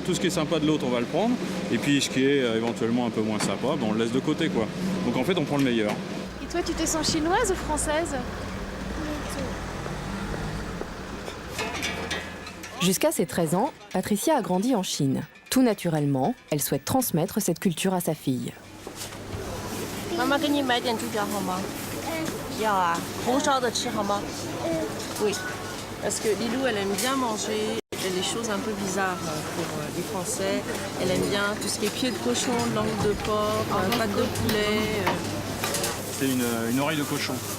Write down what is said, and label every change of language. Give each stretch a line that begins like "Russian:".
French: Tout ce qui est sympa de l'autre, on va le prendre. Et puis ce qui est éventuellement un peu moins sympa, on le laisse de côté, quoi. Donc en fait, on prend le meilleur. Et toi, tu te sens chinoise ou française? Jusqu'à ses 13 ans, Patricia a grandi en Chine. Tout naturellement, elle souhaite transmettre cette culture à sa fille. Maman,
Chinese: 给你买点猪脚好吗？要啊，红烧的吃好吗？
French: Oui, parce que Lilou, elle aime bien manger les choses un peu bizarres pour les Français. Elle aime bien tout ce qui est pied de cochon, langue de porc, pâte de poulet. C'est une oreille de cochon.